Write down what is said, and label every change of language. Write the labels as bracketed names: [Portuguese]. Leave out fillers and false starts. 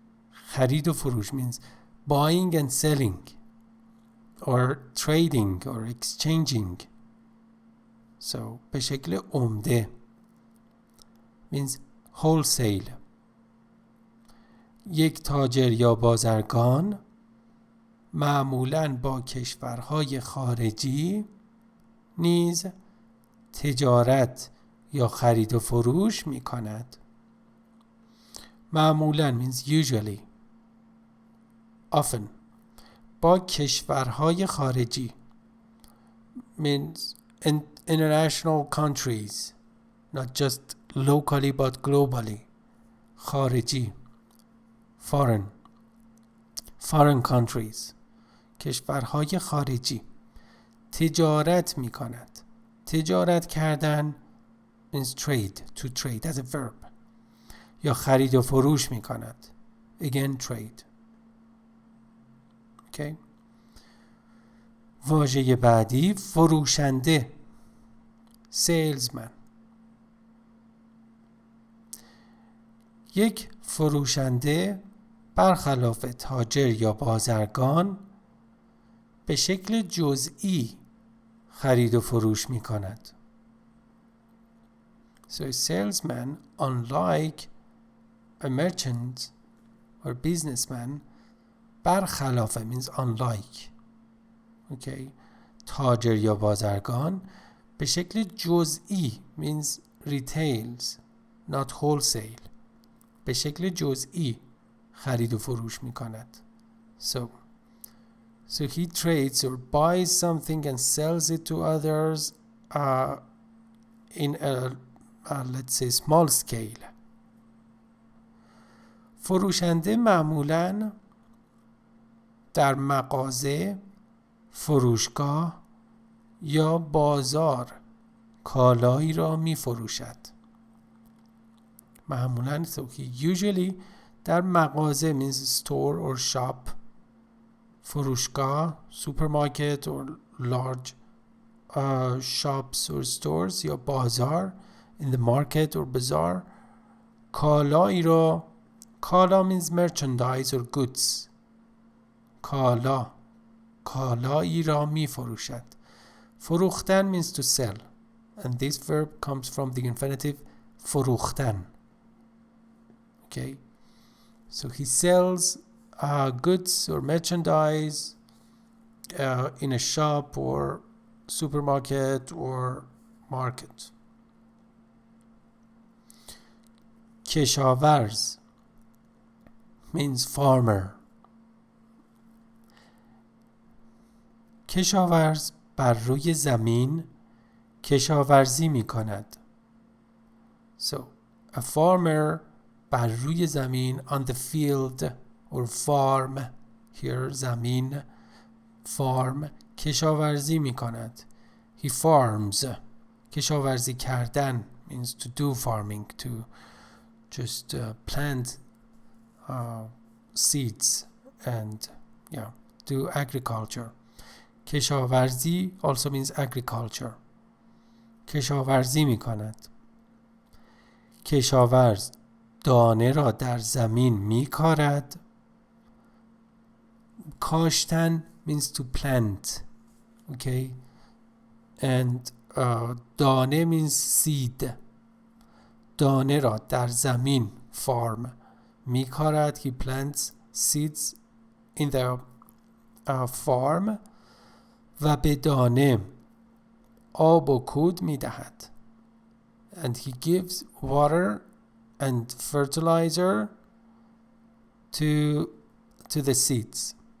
[Persian] خرید و فروش [English] means buying and selling or trading or exchanging. So [Persian] به شکل عمده [English] means wholesale. [Persian] یک تاجر یا بازرگان معمولاً با کشورهای خارجی نیز تجارت یا خرید و فروش می کند. [English] معمولاً means usually. Often. [Persian] با کشورهای خارجی [English] means international countries, not just locally but globally. خارجی foreign countries. [Persian] کشورهای خارجی تجارت می کند. تجارت کردن [English] means trade, to trade as a verb. [Persian] یا خرید و فروش می کند. [English] Again trade. Okay. [Persian] واژه بعدی فروشنده [English] salesman. [Persian] یک فروشنده برخلاف تاجر یا بازرگان به شکل جزئی خرید و فروش می کند. [English] So a salesman, unlike a merchant or businessman, برخلاف means unlike. Okay. [Persian] تاجر یا بازرگان به شکل جزئی [English] means retails, not wholesale. [Persian] به شکل جزئی خرید و فروش می کند. [English] So he trades or buys something and sells it to others in a let's say small scale. [Persian] فروشنده معمولاً در مغازه، فروشگاه یا بازار کالایی را می فروشد. [English] معمولاً so he usually [Persian] در مغازه [English] means store or shop. فروشگاه supermarket or large shops or stores [Persian] یا بازار [English] in the market or bazaar [Persian] کالایی را [English] Kala means merchandise or goods. [Persian] Kala. کالایی را می فروشد. [English] فروختن means to sell. And this verb comes from the infinitive فروختن. Okay. So he sells goods or merchandise in a shop or supermarket or market. کشاورز means farmer. [Persian] کشاورز بر روی زمین کشاورزی می کند. [English] So, a farmer [Persian] بر روی زمین [English] on the field or farm, here زمین farm [Persian] کشاورزی می کند. [English] He farms. [Persian] کشاورزی کردن [English] means to do farming, to just plant seeds and do agriculture. کشاورزی also means agriculture. [Persian] کشاورزی می کند. کشاورز دانه را در زمین می کارد. [English] کاشتن means to plant. Okay. And دانه means seed. [Persian] دانه را در زمین [English] farm [Persian] می کارد. [English] He plants seeds in the farm. [Persian] و به دانه آب و کود می دهد. [English] And he gives water and fertilizer to the seeds.